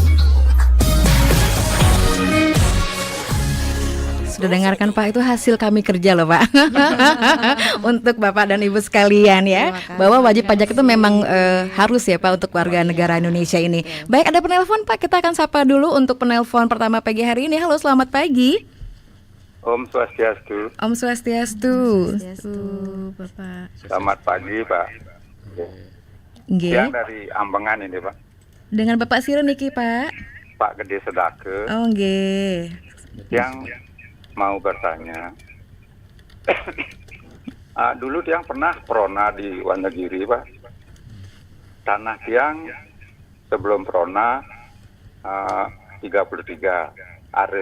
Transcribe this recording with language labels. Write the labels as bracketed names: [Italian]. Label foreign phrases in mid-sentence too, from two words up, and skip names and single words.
[Indonesian] Sudah dengarkan Pak, itu hasil kami kerja loh Pak. Untuk Bapak dan Ibu sekalian ya, bahwa wajib pajak itu memang harus ya Pak untuk warga negara Indonesia ini. Baik, ada penelpon Pak, kita akan sapa dulu untuk penelpon pertama pagi hari ini. Halo, selamat pagi. [Balinese] Om Swastiastu. Om Swastiastu. [Indonesian] Bapak. Selamat pagi Pak. Nggih. Yang dari Ambengan ini Pak. Dengan Bapak Siren niki Pak. Pak Gede Sedake. Oh nggih. Yang mau bertanya. Dulu Tiang pernah prona di Wonogiri Pak. Tanah Tiang sebelum prona 33 are.